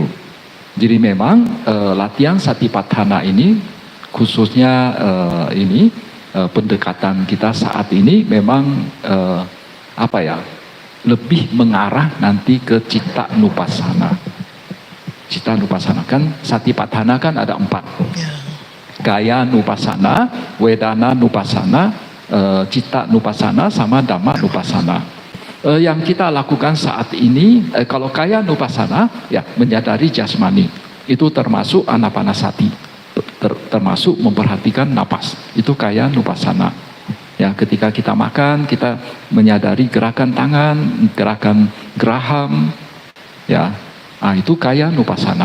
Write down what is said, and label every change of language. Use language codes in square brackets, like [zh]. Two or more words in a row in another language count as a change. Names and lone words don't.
[id] Jadi memang latihan Satipatthana ini, khususnya pendekatan kita saat ini memang lebih mengarah nanti ke Citta Nupassana. Citta Nupassana kan Satipatthana kan ada 4. Ya. Kaya Nupassana, Wedana Nupassana, Citta Nupassana sama Dhamma Nupassana. Yang kita lakukan saat ini, kalau Kaya Nupassana ya menyadari jasmani, itu termasuk Anapanasati, termasuk memperhatikan napas, itu Kaya Nupassana. Ya, ketika kita makan, kita menyadari gerakan tangan, gerakan geraham, ya, itu Kaya Nupassana.